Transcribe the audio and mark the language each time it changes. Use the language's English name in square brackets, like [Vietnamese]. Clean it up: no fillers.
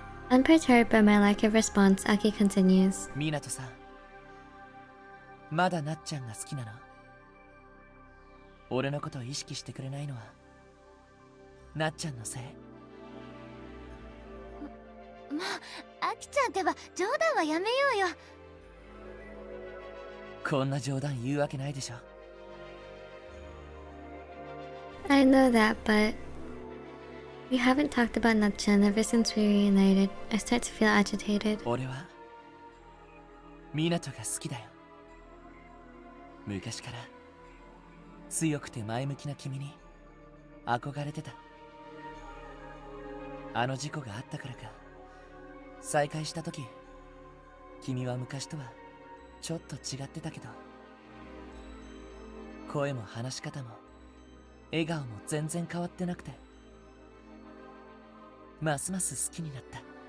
[English] Unperturbed by my lack of response, Aki continues. [Japanese] みなとさん、まだなっちゃんが好きなの？俺のことを意識してくれないのはなっちゃんのせい？まあ、あきちゃんってば冗談はやめようよ。こんな冗談言うわけないでしょ。 [English] I know that, but we haven't talked about Natchan ever since we reunited. I start to feel agitated. [Japanese] 俺はみなとが好きだよ。昔から強くて前向きな君に憧れてた。あの事故があったからか再会した時、君は昔とはちょっと違ってたけど、声も話し方も笑顔も全然変わってなくて、ますます好きになった。